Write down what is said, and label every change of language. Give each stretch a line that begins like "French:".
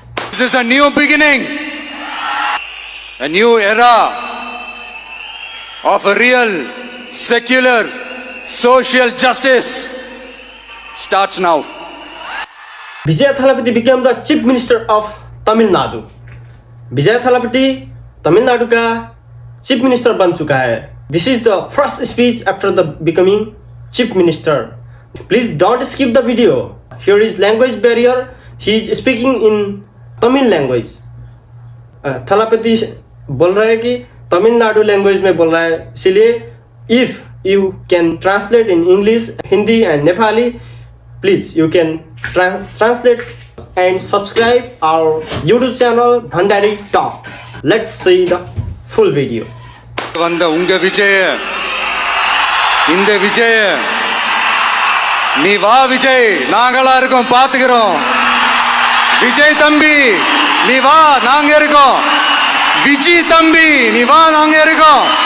English: This is a new beginning, a new era of a real secular social justice starts now. Vijay Thalapathy became the Chief Minister of Tamil Nadu.
Hindi: विजय थालापति तमिलनाडु का chief minister बन चुका है.
English: This is the first speech after the becoming chief minister. Please don't skip the video. Here is language barrier. He is speaking in Tamil language.
Hindi: Thalapathy बोल रहा है कि Tamil Nadu language में बोल रहा है, इसलिए
English: If you can translate in English, Hindi and Nepali, please you can translate and subscribe our YouTube channel Bhandari Talk. Let's see the full video.
Tamil: வந்த உங்க விஜய, இந்த விஜய, நீ வா விஜய், நாங்களா இருக்கோம், பாத்துக்கிறோம். விஜய் தம்பி நீ வா, நாங்க இருக்கோம். விஜய் தம்பி நீ வா, நாங்க இருக்கோம்.